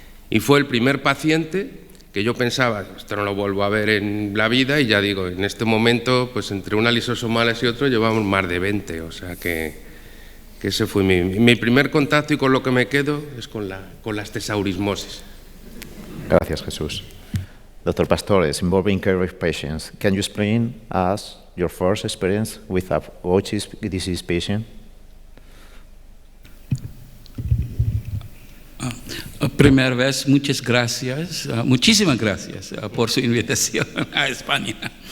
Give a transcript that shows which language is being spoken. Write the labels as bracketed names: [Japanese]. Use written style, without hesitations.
[Spanish] Y fue el primer paciente que yo pensaba, esto no lo vuelvo a ver en la vida, y ya digo, en este momento, pues entre una lisosomales y otro llevamos más de 20, o sea que ese fue mi primer contacto, y con lo que me quedo es con las tesaurismosis. Gracias, Jesús. Dr. [English] Pastores, involving care of patients, can you explain us your first experience with a Gaucher's disease patient? [Spanish] Primera vez, muchas gracias, muchísimas gracias por su invitación a España.